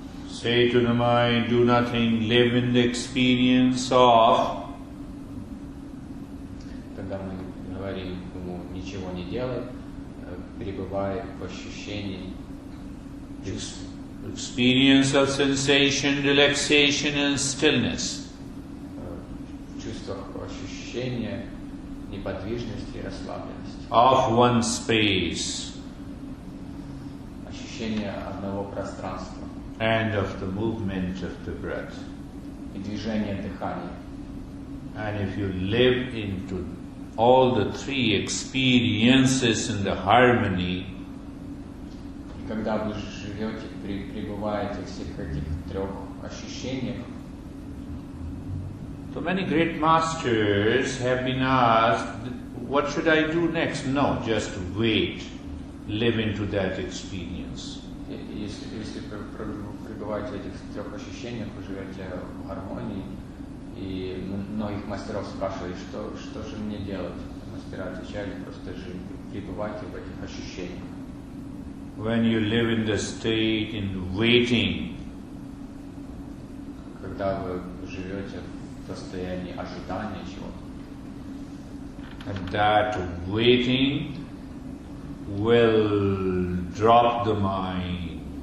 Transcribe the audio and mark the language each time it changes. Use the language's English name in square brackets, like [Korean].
[English] Say to the mind, do nothing, live in the experience of. [Russian] Когда мы говорим ему ничего не делай, пребывай в ощущении [English] Experience of sensation, relaxation and stillness. [Russian] В чувствах ощущения неподвижности и расслабленности. [English] Of one space. [Russian] Ощущение одного пространства. [English] And of the movement of the breath. [Russian] И движение дыхания. [English] And if you live into all the three experiences in the harmony, [Russian] и когда вы живете, пребываете в всех этих трех ощущениях, [English] so many great masters have been asked, what should I do next? No, just wait, live into that experience. [Russian] Если пребываете в этих трех ощущениях, вы живете в гармонии, и многих мастеров спрашивали, что же мне делать? Мастера отвечали, просто пребывайте в этих ощущениях. [English] When you live in the state in waiting, [Russian] когда вы живете в состоянии ожидания чего-то, [English] and that waiting will drop the mind.